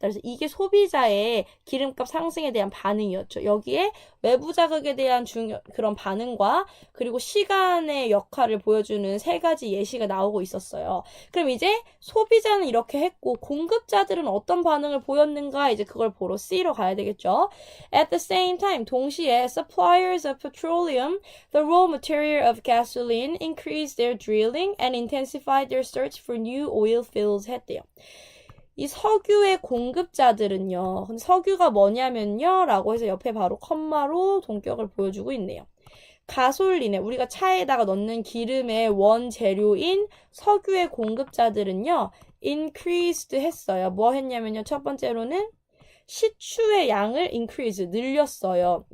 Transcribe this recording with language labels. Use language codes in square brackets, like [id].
[ko] 그래서 이게 소비자의 기름값 상승에 대한 반응이었죠. 여기에 외부 자극에 대한 그런 반응과 그리고 시간의 역할을 보여주는 세 가지 예시가 나오고 있었어요. 그럼 이제 소비자는 이렇게 했고 공급자들은 어떤 반응을 보였는가 이제 그걸 보러 C로 가야 되겠죠. [en] At the same time, [ko] 동시에 [en] suppliers of petroleum, the raw material of gasoline, increased their drilling and intensified their search for new oil fields [ko] 했대요. 이 석유의 공급자들은요. 근데 석유가 뭐냐면요. 라고 해서 옆에 바로 컴마로 동격을 보여주고 있네요. 가솔린에 우리가 차에다가 넣는 기름의 원재료인 석유의 공급자들은요. increased 했어요. 뭐 했냐면요. 첫 번째로는 시추의 양을 increase, 늘렸어요.